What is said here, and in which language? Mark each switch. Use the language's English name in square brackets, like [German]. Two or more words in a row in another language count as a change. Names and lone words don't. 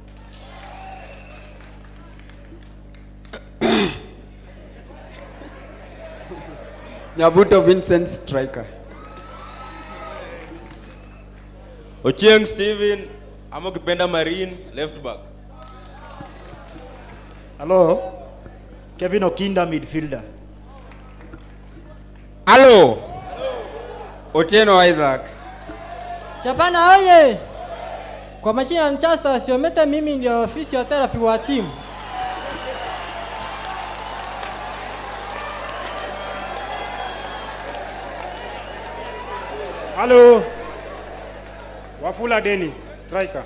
[English] Nyabuto Vincent, striker. Ochieng Steven, amokipenda Marine, left back. Hello. Kevin Okinda, midfielder. Hello. Otieno Isaac. Shabana oye! [Swahili] Kwa majina ni Chasta Siomete, mimi ndio physiotherapy wa team. [English] Hello. Wafula Dennis, striker.